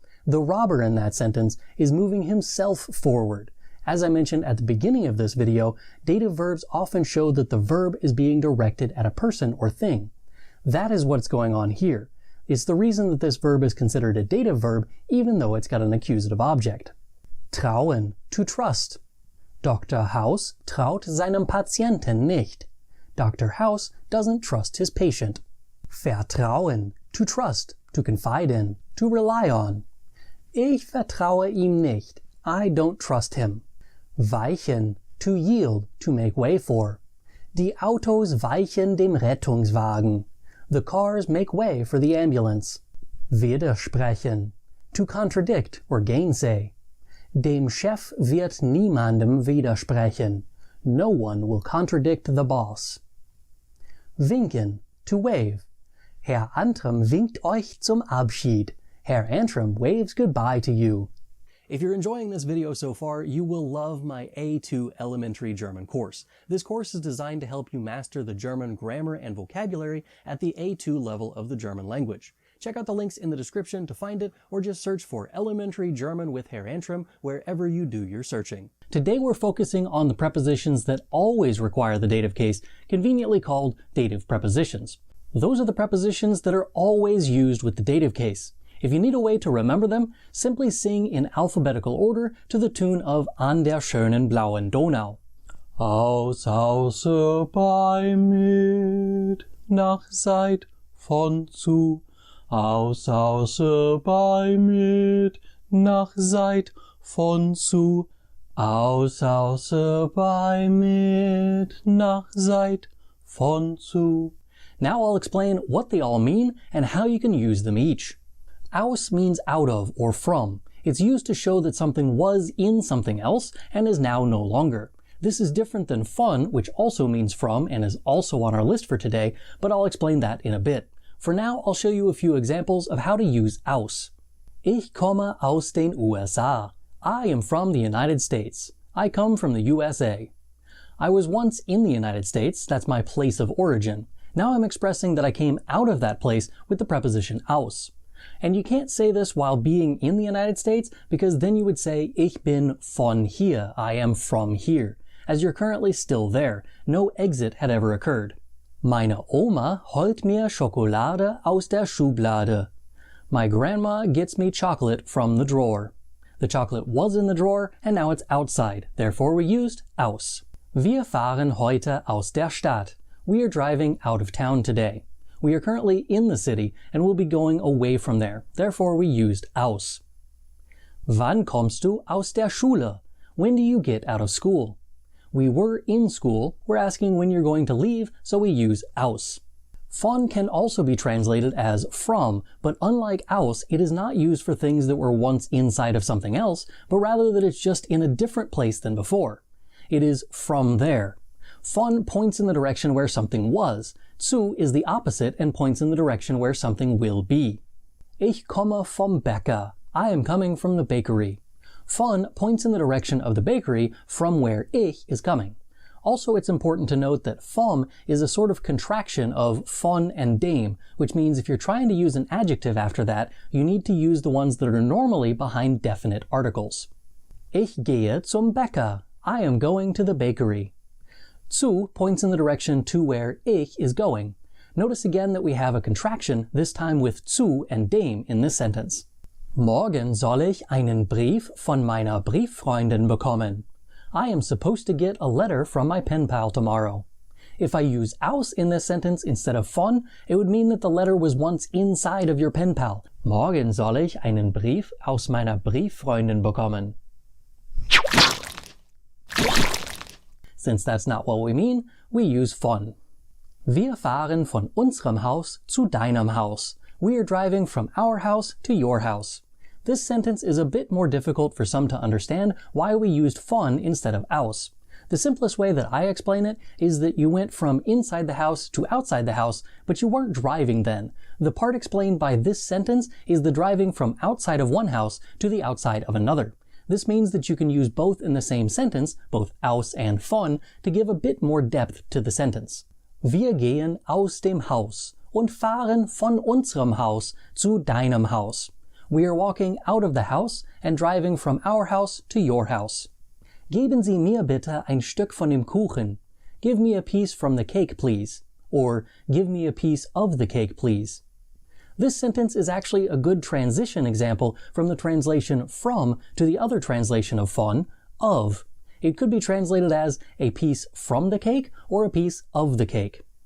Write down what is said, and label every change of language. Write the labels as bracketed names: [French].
[English] The robber in that sentence is moving himself forward. As I mentioned at the beginning of this video, dative verbs often show that the verb is being directed at a person or thing. That is what's going on here. It's the reason that this verb is considered a dative verb even though it's got an accusative object. Trauen, to trust. Dr. [German] House traut seinem Patienten nicht. [English] Dr. House doesn't trust his patient. Vertrauen, to trust, to confide in, to rely on. [German] Ich vertraue ihm nicht. [English] I don't trust him. Weichen, to yield, to make way for. [German] Die Autos weichen dem Rettungswagen. [English] The cars make way for the ambulance. Widersprechen, to contradict or gainsay. [German] Dem Chef wird niemandem widersprechen. [English] No one will contradict the boss. Winken, to wave. [German] Herr Antrim winkt euch zum Abschied. [English] Herr Antrim waves goodbye to you. If you're enjoying this video so far, you will love my A2 Elementary German course. This course is designed to help you master the German grammar and vocabulary at the A2 level of the German language. Check out the links in the description to find it, or just search for Elementary German with Herr Antrim wherever you do your searching. Today we're focusing on the prepositions that always require the dative case, conveniently called dative prepositions. Those are the prepositions that are always used with the dative case. If you need a way to remember them, simply sing in alphabetical order to the tune of An der schönen blauen Donau. [German] Aus Hause bei mit, nach Seit von zu. Aus Hause bei mit, nach Seit von zu. Aus Hause bei mit, nach Seit von zu. [English] Now I'll explain what they all mean and how you can use them each. Aus means out of or from. It's used to show that something was in something else and is now no longer. This is different than von, which also means from and is also on our list for today, but I'll explain that in a bit. For now, I'll show you a few examples of how to use aus. [German] Ich komme aus den USA. [English] I am from the United States. I come from the USA. I was once in the United States. That's my place of origin. Now I'm expressing that I came out of that place with the preposition aus. And you can't say this while being in the United States because then you would say [German] Ich bin von hier, [English] I am from here, as you're currently still there. No exit had ever occurred. [German] Meine Oma holt mir Schokolade aus der Schublade. [English] My grandma gets me chocolate from the drawer. The chocolate was in the drawer and now it's outside, therefore we used aus. [German] Wir fahren heute aus der Stadt. [English] We are driving out of town today. We are currently in the city and will be going away from there. Therefore, we used aus. [German] Wann kommst du aus der Schule? [English] When do you get out of school? We were in school. We're asking when you're going to leave, so we use aus. Von can also be translated as from, but unlike aus, it is not used for things that were once inside of something else, but rather that it's just in a different place than before. It is from there. Von points in the direction where something was. Zu is the opposite and points in the direction where something will be. [German] Ich komme vom Bäcker. [English] I am coming from the bakery. Von points in the direction of the bakery from where ich is coming. Also, it's important to note that vom is a sort of contraction of von and dem, which means if you're trying to use an adjective after that, you need to use the ones that are normally behind definite articles. [German] Ich gehe zum Bäcker. [English] I am going to the bakery. Zu points in the direction to where ich is going. Notice again that we have a contraction, this time with zu and dem in this sentence. [German] Morgen soll ich einen Brief von meiner Brieffreundin bekommen. [English] I am supposed to get a letter from my pen pal tomorrow. If I use aus in this sentence instead of von, it would mean that the letter was once inside of your pen pal. [German] Morgen soll ich einen Brief aus meiner Brieffreundin bekommen. [English] Since that's not what we mean, we use von. [German] Wir fahren von unserem Haus zu deinem Haus. [English] We are driving from our house to your house. This sentence is a bit more difficult for some to understand why we used von instead of aus. The simplest way that I explain it is that you went from inside the house to outside the house, but you weren't driving then. The part explained by this sentence is the driving from outside of one house to the outside of another. This means that you can use both in the same sentence, both aus and von, to give a bit more depth to the sentence. [German] Wir gehen aus dem Haus und fahren von unserem Haus zu deinem Haus. [English] We are walking out of the house and driving from our house to your house. [German] Geben Sie mir bitte ein Stück von dem Kuchen. [English] Give me a piece from the cake, please. Or, give me a piece of the cake, please. This sentence is actually a good transition example from the translation from to the other translation of von, of. It could be translated as a piece from the cake or a piece of the cake.